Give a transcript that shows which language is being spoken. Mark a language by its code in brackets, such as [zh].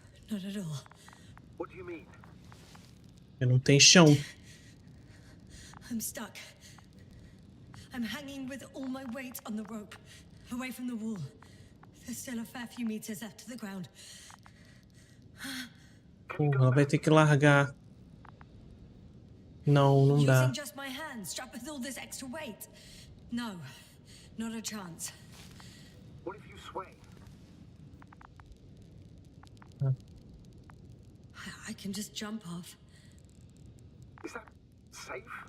[en] Not at all. What do you mean? [pt] Não tem chão. [en] I'm stuck. I'm hanging with all my weight on the rope, away from the wall. There's still a fair few meters left to the ground. [pt] Porra, ela vai ter que largar. Não, não dá. [en] Using just my hands, strapped with all this extra weight. No, not a chance. What if you sway? I can just jump off. Is that safe?